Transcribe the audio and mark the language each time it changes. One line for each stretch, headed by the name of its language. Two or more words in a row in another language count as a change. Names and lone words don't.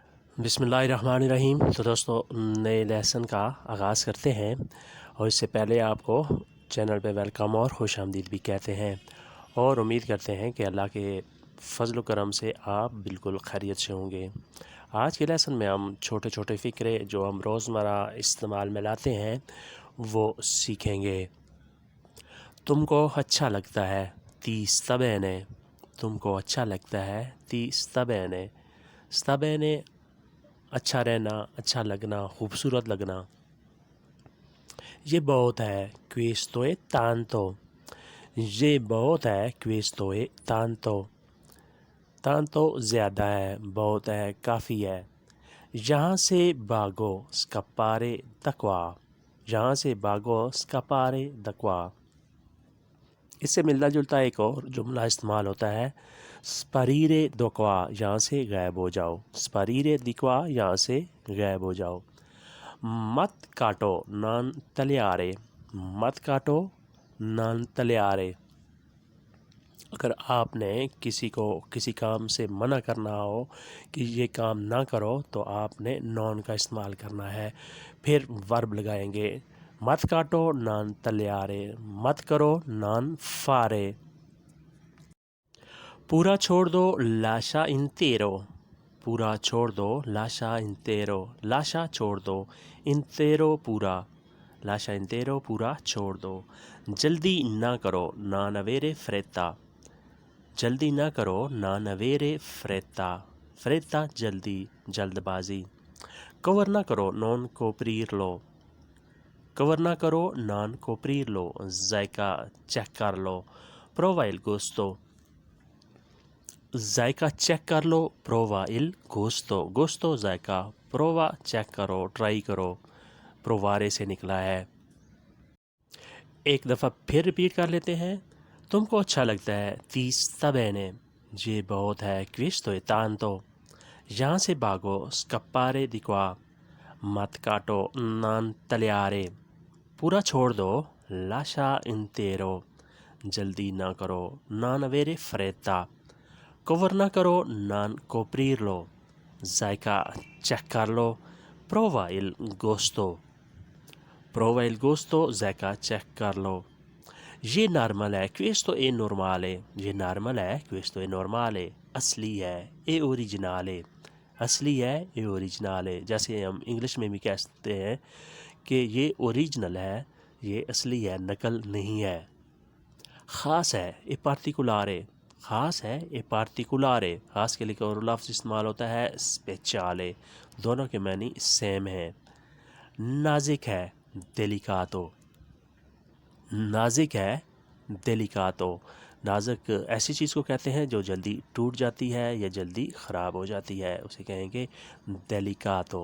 Arabic: بسم اللہ الرحمن الرحیم۔
Urdu: تو دوستو نئے لیسن کا آغاز کرتے ہیں، اور اس سے پہلے آپ کو چینل پہ ویلکم اور خوش آمدید بھی کہتے ہیں، اور امید کرتے ہیں کہ اللہ کے فضل و کرم سے آپ بالکل خیریت سے ہوں گے۔ آج کے لیسن میں ہم چھوٹے چھوٹے فقرے جو ہم روزمرہ استعمال میں لاتے ہیں وہ سیکھیں گے۔ تم کو اچھا لگتا ہے
Italian: ti sta bene،
Urdu: تم کو اچھا لگتا ہے
Italian: ti sta bene، sta bene
Urdu: اچھا رہنا، اچھا لگنا، خوبصورت لگنا۔ یہ بہت ہے
Italian: questo è tanto،
Urdu: یہ بہت ہے
Italian: questo è tanto،
Urdu: tanto زیادہ ہے، بہت ہے، کافی ہے۔ یہاں سے بھاگو
Italian: scappare da qua،
Urdu: یہاں سے بھاگو
Italian: scappare da qua۔
Urdu: اس سے ملتا جلتا ایک اور جملہ استعمال ہوتا ہے
Italian: sparire da qua،
Urdu: یہاں سے غائب ہو جاؤ،
Italian: sparire di qua،
Urdu: یہاں سے غائب ہو جاؤ۔ مت کاٹو
Italian: non tagliare،
Urdu: مت کاٹو
Italian: non tagliare۔
Urdu: اگر آپ نے کسی کو کسی کام سے منع کرنا ہو کہ یہ کام نہ کرو تو آپ نے non کا استعمال کرنا ہے، پھر ورب لگائیں گے۔ مت کاٹو
Italian: non tagliare،
Urdu: مت کرو
Italian: non fare۔
Urdu: پورا چھوڑ دو
Italian: lascia intero،
Urdu: پورا چھوڑ دو
Italian: lascia intero،
Urdu: lascia چھوڑ دو، intero پورا،
Italian: lascia intero
Urdu: پورا چھوڑ دو۔ جلدی نہ کرو
Italian: non avere fretta،
Urdu: جلدی نہ کرو
Italian: non avere fretta،
Urdu: fretta جلدی، جلد بازی۔ کور نہ کرو
Italian: non coprirlo،
Urdu: کور نہ کرو
Italian: non coprirlo،
Urdu: ذائقہ چیک کر لو
Italian: prova il gusto،
Urdu: ذائقہ چیک کر لو
Italian: prova il gusto،
Urdu: gusto ذائقہ، prova چیک کرو، ٹرائی کرو، provare سے نکلا ہے۔ ایک دفعہ پھر ریپیٹ کر لیتے ہیں۔ تم کو اچھا لگتا ہے
Italian: ti sta bene،
Urdu: یہ بہت ہے
Italian: questo è tanto،
Urdu: یہاں سے بھاگو
Italian: scappare di qua،
Urdu: مت کاٹو
Italian: non tagliare،
Urdu: پورا چھوڑ دو
Italian: lascia intero،
Urdu: جلدی نہ کرو
Italian: non avere fretta،
Urdu: کور نہ کرو
Italian: non coprirlo،
Urdu: ذائقہ چیک کر لو
Italian: prova il gusto، prova il gusto
Urdu: ذائقہ چیک کر لو۔ یہ نارمل ہے
Italian: questo è normale،
Urdu: یہ نارمل ہے
Italian: questo è normale،
Urdu: اصلی ہے
Italian: è originale،
Urdu: اصلی ہے
Italian: è originale۔
Urdu: جیسے ہم انگلش میں بھی کہہ سکتے ہیں کہ یہ اوریجنل ہے، یہ اصلی ہے، نقل نہیں ہے۔ خاص ہے
Italian: è particolare،
Urdu: خاص ہے
Italian: è particolare،
Urdu: خاص کے لیے ایک اور لفظ استعمال ہوتا ہے speciale، دونوں کے معنی سیم ہیں۔ نازک ہے delicato، نازک ہے delicato، نازک ایسی چیز کو کہتے ہیں جو جلدی ٹوٹ جاتی ہے یا جلدی خراب ہو جاتی ہے، اسے کہیں گے delicato۔